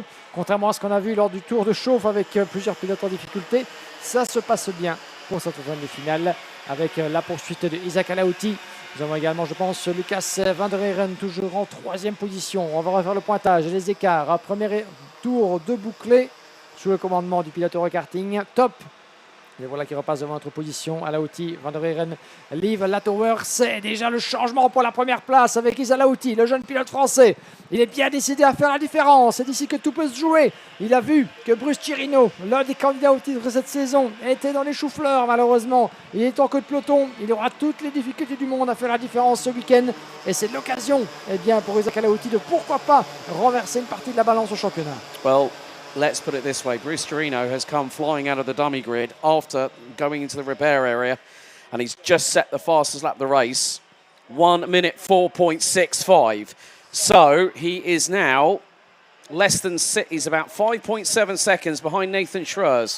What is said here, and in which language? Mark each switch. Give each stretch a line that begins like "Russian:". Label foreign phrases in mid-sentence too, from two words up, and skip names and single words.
French: Contrairement à ce qu'on a vu lors du tour de chauffe avec plusieurs pilotes en difficulté, ça se passe bien pour cette zone de finale avec la poursuite de Isaac El-Houthi. Nous avons également, je pense, Lucas van der Heeren toujours en 3e position. On va refaire le pointage et les écarts. Un premier tour de bouclé sous le commandement du pilote Karting. Top. Et voilà qui repasse devant notre position. El-Houthi, van der Heeren, Liv Latowers. C'est déjà le changement pour la première place avec Isaac El-Houthi, le jeune pilote français. Il est bien décidé à faire la différence. C'est ici que tout peut se jouer. Il a vu que Bruce Chirino, l'un des candidats au titre de cette saison, était dans les choux-fleurs malheureusement. Il est en queue de peloton. Il aura toutes les difficultés du monde à faire la différence ce week-end. Et c'est l'occasion pour Isaac El-Houthi de pourquoi pas renverser une partie de la balance au championnat.
English: Well, let's put it this way. Bruce Chirino has come flying out of the dummy grid after going into the repair area, and he's just set the fastest lap of the race, 1 minute 4.65. So he is now he's about 5.7 seconds behind Nathan Schreurs.